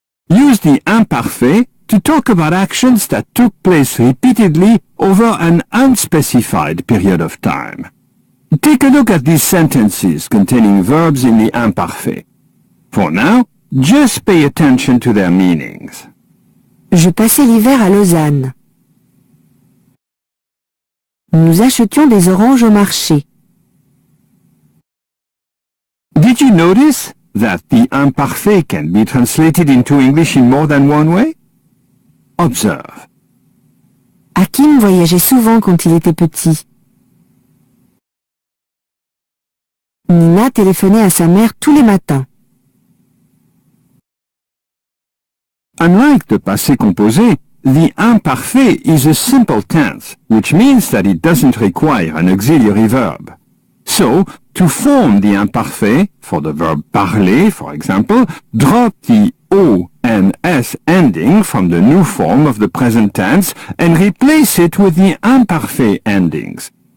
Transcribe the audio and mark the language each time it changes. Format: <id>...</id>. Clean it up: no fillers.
<en>Use the imparfait to talk about actions that took place repeatedly over an unspecified period of time. Take a look at these sentences containing verbs in the imparfait. For now, just pay attention to their meanings.</en> <fr>Je passais l'hiver à Lausanne. Nous achetions des oranges au marché.</fr> <en>Did you notice that the imparfait can be translated into English in more than one way? Observe.</en> <fr>Hakim voyageait souvent quand il était petit. Nina téléphonait à sa mère tous les matins.</fr> <en>Unlike the passé composé, the imparfait is a simple tense, which means that it doesn't require an auxiliary verb. So, to form the imparfait, for the verb parler, for example, drop the O and S ending from the new form of the present tense and replace it with the imparfait endings.</en>